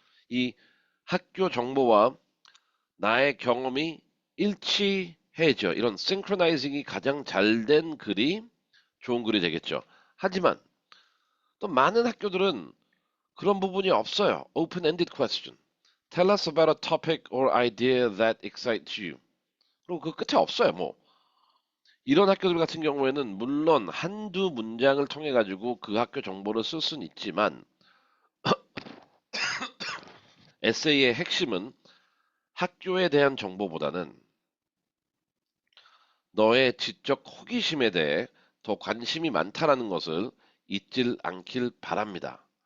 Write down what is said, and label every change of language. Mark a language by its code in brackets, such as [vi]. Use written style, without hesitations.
[ko] 이 학교 정보와 나의 경험이 일치해져. 이런 싱크로나이징이 가장 잘 된 글이 좋은 글이 되겠죠. 하지만 또 많은 학교들은 그런 부분이 없어요. [en] Open-ended question. Tell us about a topic or idea that excites you. [ko] 그리고 그 끝에 없어요. 뭐 이런 학교들 같은 경우에는 물론 한두 문장을 통해 가지고 그 학교 정보를 쓸 수는 있지만 에세이의 핵심은 학교에 대한 정보보다는 너의 지적 호기심에 대해 더 관심이 많다라는 것을 잊질 않길 바랍니다.